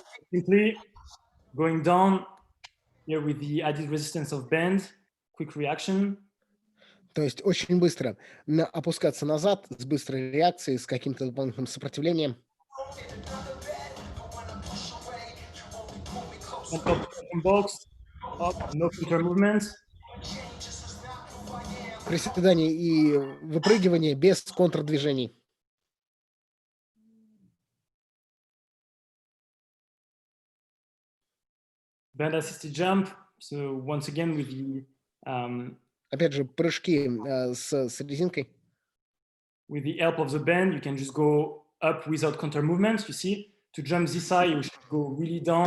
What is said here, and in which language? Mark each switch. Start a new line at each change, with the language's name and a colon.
English: Simply going down here with the added resistance of bend, quick reaction.
Russian: То есть очень быстро опускаться назад с быстрой реакцией, с каким-то дополнительным сопротивлением.
English: Box, no counter movement.
Russian: Приседание и выпрыгивание без контрдвижений.
English: Band assisted jump. So once again with the
Russian: опять же прыжки с резинкой.
English: With the help of the band, you can just go up without counter movements. You see, to jump this high, you should go really down.